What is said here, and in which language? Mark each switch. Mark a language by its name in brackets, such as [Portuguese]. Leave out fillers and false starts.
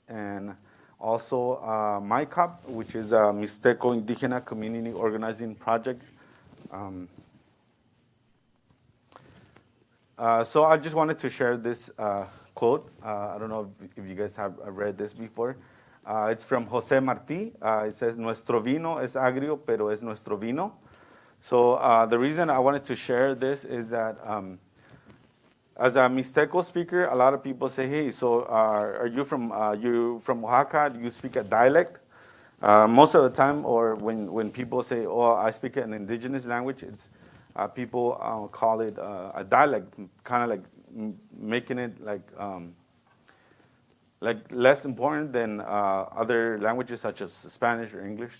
[English] And also, MyCop, which is a Mixteco Indígena Community Organizing Project. So I just wanted to share this quote. I don't know if you guys have read this before. It's from José Martí. It says, [Spanish] "Nuestro vino es agrio, pero es nuestro vino." [English] So the reason I wanted to share this is that as a Mixteco speaker, a lot of people say, "Hey, so are you from Oaxaca? Do you speak a dialect?" Most of the time, or when people say, "Oh, I speak an indigenous language," it's people call it a dialect, kind of like making it like less important than other languages such as Spanish or English.